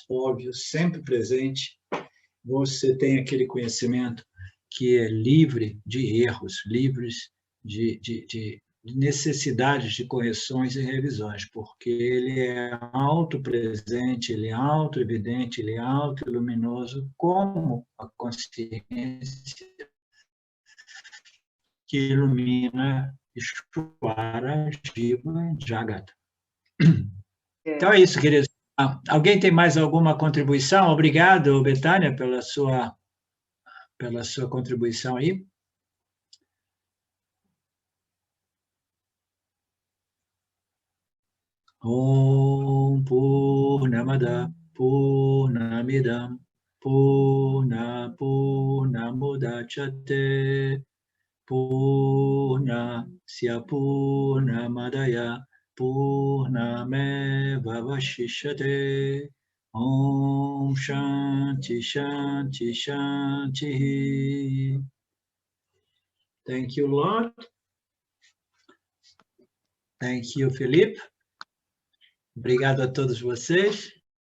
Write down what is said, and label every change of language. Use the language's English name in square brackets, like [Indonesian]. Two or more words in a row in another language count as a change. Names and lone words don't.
[Portuguese] óbvio, sempre presente, você tem aquele conhecimento que é livre de erros, livres de necessidades de correções e revisões, porque ele é autopresente, ele é autoevidente, ele é autoiluminoso, como a consciência que ilumina Ishvara, Jiva, Jagata. Então é isso, queridos. Alguém tem mais alguma contribuição? Obrigado, Betânia, pela sua contribuição aí. [Sanskrit] Om Purnamada Purnamidam Purnamudachyate Purnasya Purnamadaya Purnameva Vashishyate. Om Shanti Shanti Shanti. [English] Thank you, Lord. Thank you, Felipe. [Portuguese] Obrigado a todos vocês.